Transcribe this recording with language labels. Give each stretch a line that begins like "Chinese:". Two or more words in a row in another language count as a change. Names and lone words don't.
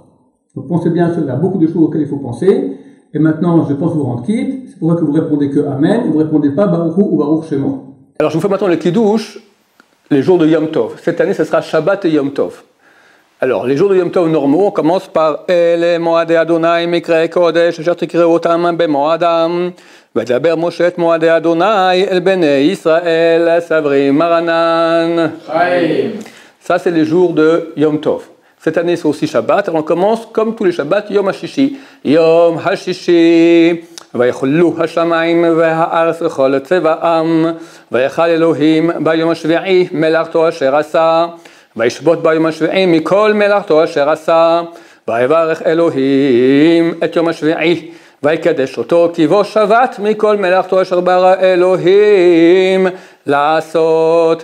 French: Donc pensez bien, il y a beaucoup de choses auxquelles il faut penser. Et maintenant, je pense vous rendre quitte. C'est pour ça que vous répondez que Amen, et vous ne répondez pas
Hebrew: ברוך הוא
French: ou
Hebrew: ברוך שמו.
French: Alors je vous fais maintenant le Kiddush, les jours de Yom Tov. Cette année, ce sera Shabbat et Yom Tov. Alors, les jours de Yom Tov normaux, on commence par
Hebrew: אלה מועדי ה' מקראי קודש אשר תקראו אותם במועדם וידבר משה את מועדי ה' אל בני ישראל סברי מרנן.
French: Ça, c'est les jours de Yom Tov. Cette année, c'est aussi Shabbat. Alors, on commence comme tous les Shabbats,
Hebrew: יום השישי. יום השישי. ויחולו השמיים והארץ וכל צבאם, ויחל אלוהים ביום השביעי מלאכתו אשר עשה, וישבות ביום השביעי מכל מלאכתו אשר עשה, ויברך אלוהים את יום השביעי, ויקדש אותו כי בו שבת מכל מלאכתו אשר ברא אלוהים לעשות.